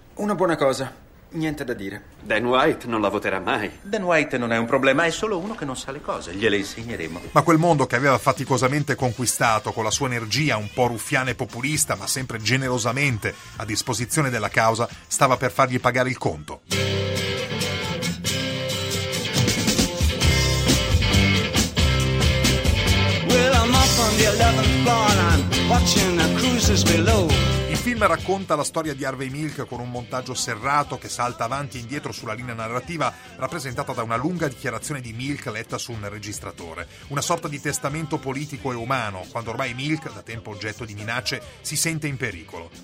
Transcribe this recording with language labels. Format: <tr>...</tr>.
<it>Una buona cosa. Niente da dire. Dan White non la voterà mai. Dan White non è un problema, è solo uno che non sa le cose. Gliele insegneremo. Ma quel mondo che aveva faticosamente conquistato, con la sua energia un po' ruffiana e populista, ma sempre generosamente a disposizione della causa, stava per fargli pagare il conto.</it> <en>Well, I'm up on the 11th floor and I'm watching the cruises below.</en> <it>Il film racconta la storia di Harvey Milk con un montaggio serrato che salta avanti e indietro sulla linea narrativa, rappresentata da una lunga dichiarazione di Milk letta su un registratore. Una sorta di testamento politico e umano, quando ormai Milk, da tempo oggetto di minacce, si sente in pericolo.</it>